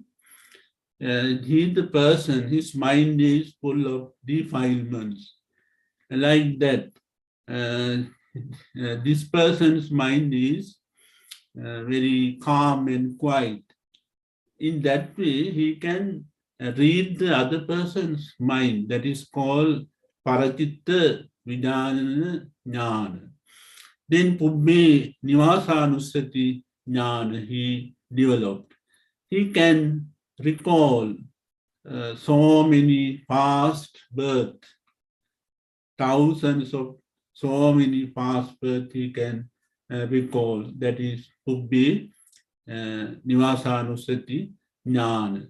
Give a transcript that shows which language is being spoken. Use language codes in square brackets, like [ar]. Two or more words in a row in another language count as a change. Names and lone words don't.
[en] He the person, his mind is full of defilements. Like that, this person's mind is very calm and quiet. In that way, he can read the other person's mind. That is called [pi] paracitta vijnana jnana. [en] Then [pi] Pubbhe Nivasanussati jnana [en] he developed. He can recall so many past births, thousands of so many past births he can recall. That is [pi] Pubbhe Nivasanusati Jnana.